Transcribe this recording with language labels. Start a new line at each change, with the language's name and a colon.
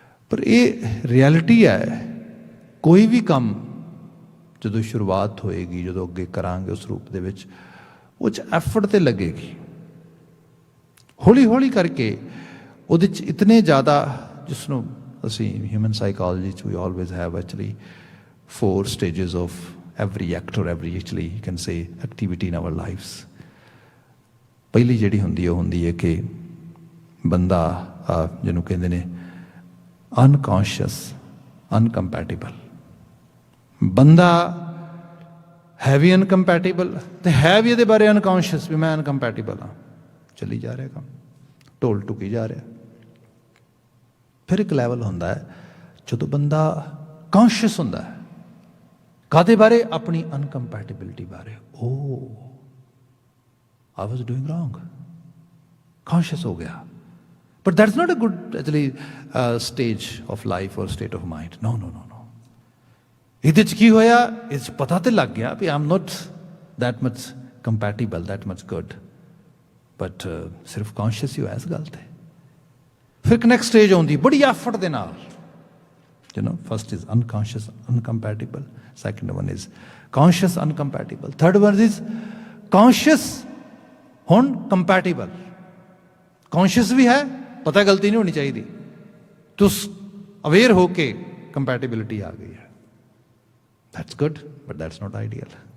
Punjabi: ਪਰ ਇਹ ਰਿਐਲਿਟੀ ਹੈ, ਕੋਈ ਵੀ ਕੰਮ ਜਦੋਂ ਸ਼ੁਰੂਆਤ ਹੋਏਗੀ, ਜਦੋਂ ਅੱਗੇ ਕਰਾਂਗੇ ਉਸ ਰੂਪ ਦੇ ਵਿੱਚ, ਉਹ 'ਚ ਐਫਰਟ ਤੇ ਲੱਗੇਗੀ। ਹੌਲੀ ਹੌਲੀ ਕਰਕੇ ਉਹਦੇ 'ਚ ਇਤਨੇ ਜ਼ਿਆਦਾ, ਜਿਸ ਨੂੰ ਅਸੀਂ ਹਿਊਮਨ ਸਾਈਕੋਲੋਜੀ 'ਚ ਵੀ
English: Always have actually 4 stages of every act or every actually you can say activity in our lives.
Punjabi: ਪਹਿਲੀ ਜਿਹੜੀ ਹੁੰਦੀ ਉਹ ਹੁੰਦੀ ਹੈ ਕਿ ਬੰਦਾ ਜਿਹਨੂੰ ਕਹਿੰਦੇ ਨੇ ਅਨਕੌਂਸ਼ੀਅਸ ਅਨਕੰਪੈਟੀਬਲ, ਬੰਦਾ ਹੈ ਵੀ ਅਨਕੰਪੈਟੀਬਲ ਤੇ ਹੈ ਵੀ ਇਹਦੇ ਬਾਰੇ ਅਨਕੌਂਸ਼ੀਅਸ ਵੀ ਮੈਂ ਅਨਕੰਪੈਟੀਬਲ ਹਾਂ, ਚੱਲੀ ਜਾ ਰਿਹਾ ਕੰਮ, ਢੋਲ ਟੁਕੀ ਜਾ ਰਿਹਾ। ਫਿਰ ਇੱਕ ਲੈਵਲ ਹੁੰਦਾ ਹੈ ਜਦੋਂ ਬੰਦਾ ਕੌਂਸ਼ੀਅਸ ਹੁੰਦਾ ਹੈ ਕਾਹਦੇ ਬਾਰੇ? ਆਪਣੀ ਅਨਕੰਪੈਟੀਬਿਲਿਟੀ ਬਾਰੇ।
English: oh I was doing wrong,
Punjabi: ਕੌਂਸ਼ੀਅਸ ਹੋ ਗਿਆ।
English: But that's not a good actually stage of life or state of mind. No no no no.
Punjabi: ਇਹਦੇ 'ਚ ਕੀ ਹੋਇਆ? ਇਸ 'ਚ ਪਤਾ ਤੇ ਲੱਗ ਗਿਆ ਵੀ
English: I am not that much compatible, that much good,
Punjabi: but ਸਿਰਫ ਕੌਂਸ਼ੀਅਸ ਹੀ ਹੋਇਆ ਇਸ ਗੱਲ 'ਤੇ। ਫਿਰ ਇੱਕ ਨੈਕਸਟ ਸਟੇਜ ਆਉਂਦੀ ਬੜੀ ਐਫਰਟ ਦੇ ਨਾਲ।
English: You know, first is unconscious, uncompatible. Second one is conscious, uncompatible. Third one is conscious, ਹੁਣ compatible.
Punjabi: Conscious ਵੀ ਹੈ, ਪਤਾ ਗਲਤੀ ਨਹੀਂ ਹੋਣੀ ਚਾਹੀਦੀ, ਤੁਸੀਂ ਅਵੇਅਰ ਹੋ ਕੇ compatibility ਆ ਗਈ ਹੈ।
English: That's good, but that's not ideal.